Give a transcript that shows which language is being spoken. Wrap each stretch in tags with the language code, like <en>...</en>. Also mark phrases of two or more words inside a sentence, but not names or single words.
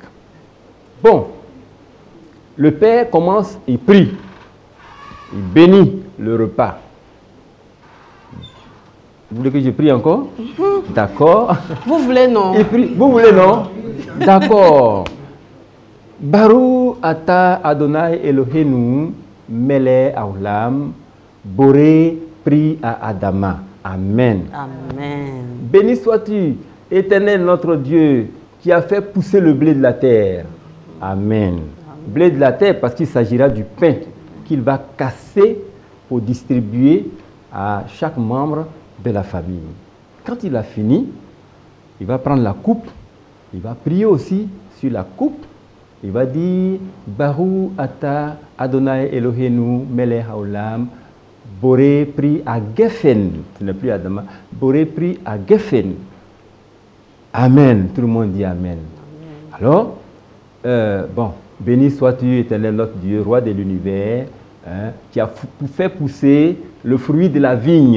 <fr>Bon, le père commence, il prie, il bénit le repas. Vous voulez que je prie encore? D'accord. Vous voulez non? Vous voulez non? D'accord.</fr> <he>ברוך אתה אדוני אלוהינו מלך העולם בורא פרי האדמה.</he> <fr>Amen. Amen. Béni sois-tu, Éternel notre Dieu, qui a fait pousser le blé de la terre. Amen. Blé de la terre parce qu'il s'agira du pain qu'il va casser pour distribuer à chaque membre de la famille. Quand il a fini, il va prendre la coupe, il va prier aussi sur la coupe, il va dire</fr> <he>ברוך אתה אדוני אלוהינו מלך העולם בורא פרי הגפן.</he> <fr>Ce n'est plus Adama.</fr> <he>בורא פרי הגפן.</he> <fr>Amen. Tout le monde dit Amen. Alors, bon, béni sois-tu, Éternel notre Dieu, roi de l'univers, hein, qui a fait pousser le fruit de la vigne.</fr>